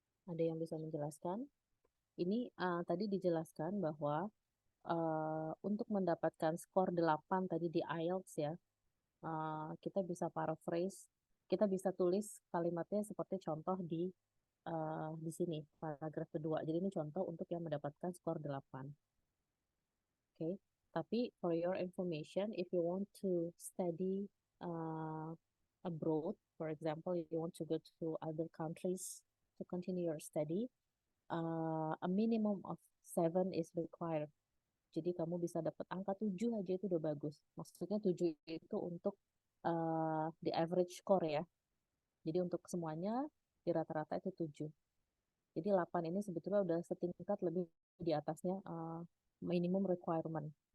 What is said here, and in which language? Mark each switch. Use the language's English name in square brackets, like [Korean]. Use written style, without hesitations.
[Indonesian] Ada yang bisa menjelaskan? Ini tadi dijelaskan bahwa untuk mendapatkan skor 8 tadi di IELTS ya, kita bisa paraphrase, kita bisa tulis kalimatnya seperti contoh di sini, paragraf kedua. Jadi ini contoh untuk yang mendapatkan skor 8. Okay. [English] Tapi for your information, if you want to study abroad, for example, if you want to go to other countries to continue your study, a minimum of 7 is required. [Indonesian] Jadi kamu bisa dapat angka 7 aja itu udah bagus. Maksudnya 7 itu untuk [English] the average score [Indonesian] ya. Jadi untuk semuanya di rata-rata itu 7. Jadi 8 ini sebetulnya udah setingkat lebih di atasnya minimum requirement.